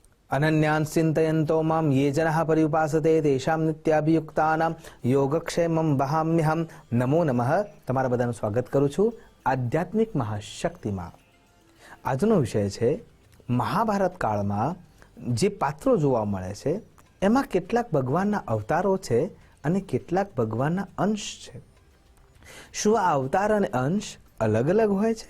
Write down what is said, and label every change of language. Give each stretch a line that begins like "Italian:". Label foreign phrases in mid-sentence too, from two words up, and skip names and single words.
Sanskrit: अनन्यान् चिन्तयन्तो मां ये जनाः पर्युपासते तेषां नित्याभियुक्तानां योगक्षेमं वहाम्यहं। नमो नमः।
Gujarati: તમારા બધાનું સ્વાગત કરું છું આધ્યાત્મિક મહાશક્તિમાં। આજનો વિષય છે મહાભારત કાળમાં જે પાત્રો જોવા મળે છે એમાં કેટલાક ભગવાનના અવતારો છે અને કેટલાક ભગવાનના અંશ છે। શું આ અવતાર અને અંશ અલગ અલગ હોય છે?